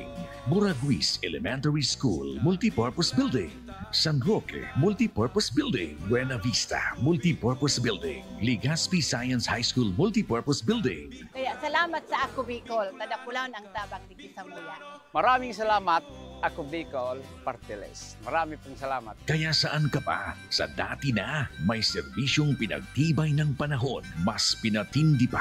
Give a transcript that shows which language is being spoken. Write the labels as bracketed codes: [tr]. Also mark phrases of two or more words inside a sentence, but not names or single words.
[tl] Buraguis Elementary School Multipurpose Building. San Roque Multipurpose Building. Buena Vista Multipurpose Building. Legazpi Science High School Multipurpose Building. [bik] Kaya salamat sa Ako Bicol, tadakulan ang tabang digdi sa muya. [tl] Maraming salamat, Ako Bicol Party List. Marami pong salamat. Kaya saan ka pa? Sa dati na, may serbisyong pinagtibay ng panahon. Mas pinatindi pa.